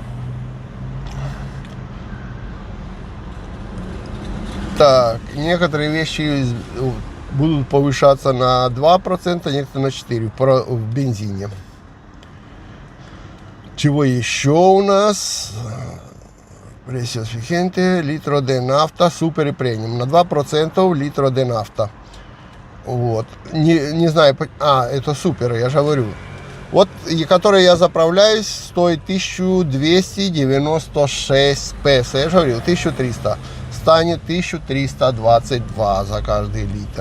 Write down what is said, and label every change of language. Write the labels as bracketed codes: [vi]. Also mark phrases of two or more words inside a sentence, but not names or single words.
[ru] Так, некоторые вещи будут повышаться на 2%, некоторые на 4% в бензине. Чего еще у нас? [es] Precios vigente, litro de nafta, [ru] супер и премиум. [es] На 2% litro de nafta. [ru] Вот. Не знаю, это супер, я же говорю. Вот, который я заправляюсь, стоит 1296 песо. Я же говорил, 1300. Станет 1322 за каждый литр.